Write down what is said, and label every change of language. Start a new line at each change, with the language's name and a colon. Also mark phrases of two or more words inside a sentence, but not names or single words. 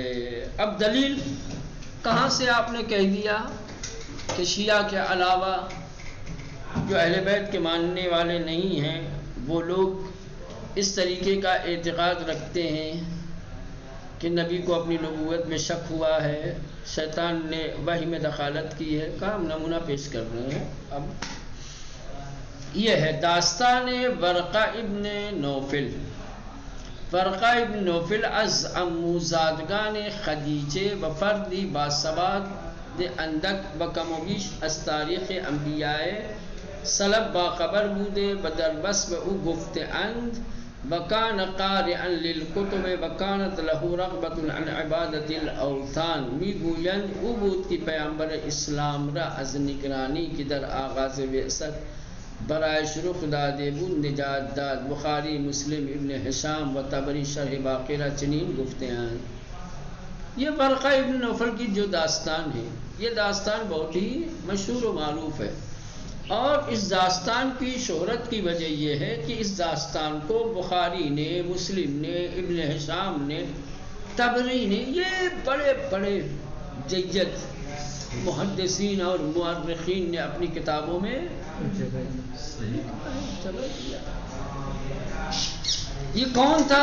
Urdu: اب دلیل کہاں سے آپ نے کہہ دیا کہ شیعہ کے علاوہ جو اہل بیت کے ماننے والے نہیں ہیں وہ لوگ اس طریقے کا اعتقاد رکھتے ہیں کہ نبی کو اپنی نبوت میں شک ہوا ہے، شیطان نے وحی میں دخالت کی ہے؟ کا ہم نمونہ پیش کر رہے ہیں۔ اب یہ ہے داستان ورقہ ابن نوفل۔
Persian: ورقہ ابن نوفل از اموزادگان خدیجه و فردی باسواد اندک و کم و بیش از تاریخ انبیاء سلب باخبر بوده و در وصف او گفته اند
Arabic: وکان قارئا للکتب وکانت له رغبة عن عبادت الاوثان۔
Persian: میگویند او بود که پیامبر اسلام را از نگرانی که در آغاز بعثت برایش رخ داده بود نجات داد۔ بخاری، مسلم، ابن حشام و طبری شرح باقی را چنین
Urdu: گفتے ہیں۔ یہ ورقہ ابن نوفل کی جو داستان ہے، یہ داستان بہت ہی مشہور و معروف ہے، اور اس داستان کی شہرت کی وجہ یہ ہے کہ اس داستان کو بخاری نے، مسلم نے، ابن حشام نے، طبری نے، یہ بڑے بڑے جید محدثین اور مورخین نے اپنی کتابوں میں یہ کون تھا؟